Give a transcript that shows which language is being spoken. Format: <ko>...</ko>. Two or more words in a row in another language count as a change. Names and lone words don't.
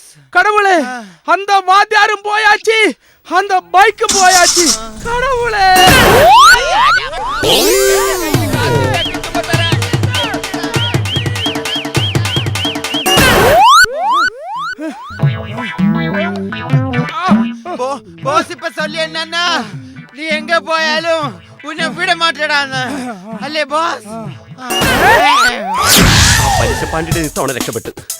<ta>கடவுளே, அந்த வாத்தியாரும் போயாச்சு, அந்த பைக்கும் போயாச்சு. கடவுளே,</ta> <ml>ബോസ് ഇപ്പൊ</ml> <ta>சொல்லி என்னன்னா, நீ எங்க போயாலும் உன்னை விட மாட்டேடான்னு</ta> <ml>അല്ലേ ബോസ്? പലിശപ്പാണ്ടിയുടെ ഇത്തവണ രക്ഷപ്പെട്ട്.</ml>